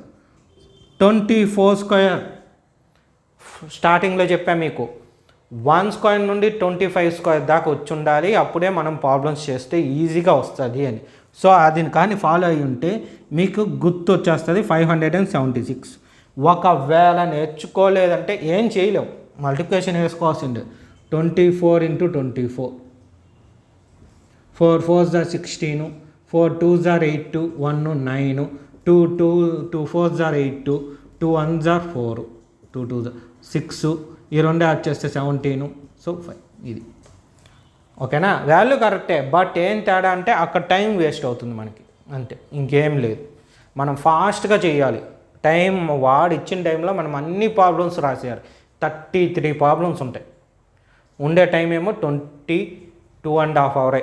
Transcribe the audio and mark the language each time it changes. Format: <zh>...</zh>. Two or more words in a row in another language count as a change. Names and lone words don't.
<te>24 స్క్వేర్ స్టార్టింగ్లో చెప్పాను మీకు, 1 స్క్వేర్ నుండి 25 స్క్వేర్ దాకా వచ్చి ఉండాలి, అప్పుడే మనం ప్రాబ్లమ్స్ చేస్తే ఈజీగా వస్తుంది అని. సో అది కానీ ఫాలో అయ్యి ఉంటే మీకు గుర్తు వచ్చేస్తుంది 576. ఒకవేళ నేర్చుకోలేదంటే ఏం చేయలేము, మల్టిప్లికేషన్ వేసుకోవాల్సిందే.</te> <en>24 × 24, 4 4s are 16, 4 2s are 8, 1 9, 2 4s are 8, 2 1s are 4, 2 2s are 6,</en> <te>ఈ రెండే యాడ్ చేస్తే 17, సో 5. ఇది ఓకేనా?</te> <en>value correct, but</en> <te>ఏం తేడా అంటే అక్కడ</te> <en>time waste</en> <te>అవుతుంది మనకి, అంతే, ఇంకేం లేదు. మనం ఫాస్ట్గా చేయాలి. టైం వాడు ఇచ్చిన టైంలో మనం అన్ని ప్రాబ్లమ్స్ రాసేయాలి. 33 ప్రాబ్లమ్స్ ఉంటాయి, ఉండే టైం ఏమో 22.5 అవరే.</te>